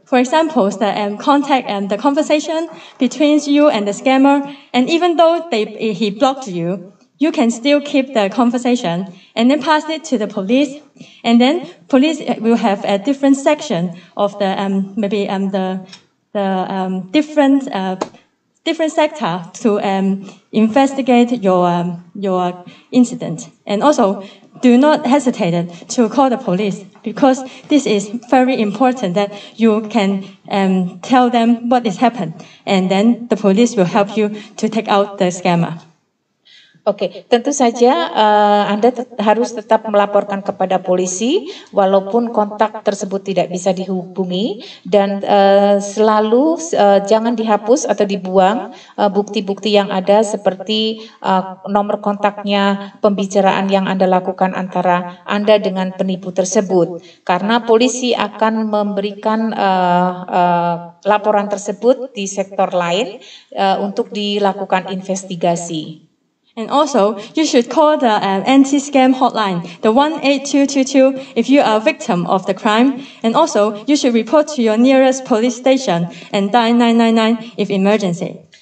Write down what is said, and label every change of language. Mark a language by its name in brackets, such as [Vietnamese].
[English] For example, the contact and the conversation between you and the scammer, and even though he blocked you, you can still keep the conversation and then pass it to the police, and then police will have a different section of the different sector to investigate your incident. And also, do not hesitate to call the police, because this is very important that you can tell them what has happened, and then the police will help you to take out the scammer. [Indonesian] Oke, tentu saja Anda harus tetap melaporkan kepada polisi walaupun kontak tersebut tidak bisa dihubungi dan selalu jangan dihapus atau dibuang bukti-bukti yang ada seperti nomor kontaknya, pembicaraan yang Anda lakukan antara Anda dengan penipu tersebut. Karena polisi akan memberikan laporan tersebut di sektor lain untuk dilakukan investigasi. [English] And also, you should call the anti-scam hotline, the 18222, if you are a victim of the crime. And also, you should report to your nearest police station and dial 999 if emergency.